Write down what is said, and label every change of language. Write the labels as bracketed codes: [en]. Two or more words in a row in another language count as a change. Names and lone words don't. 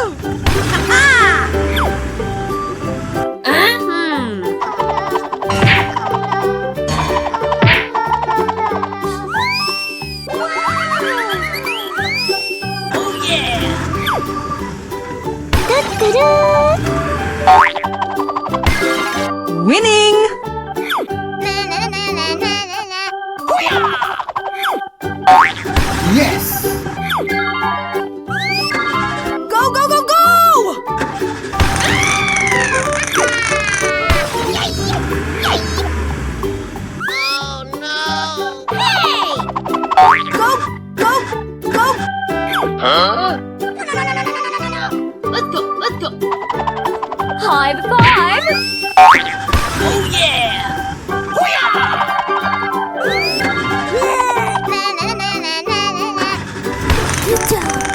[en] Ha-ha! Oh yeah! Da-da-da! Winning. Yes! Go, go, go, go! Oh no! Hey! Go, go, go! Huh? Let's go, let's go. High five. Oh yeah! Good job!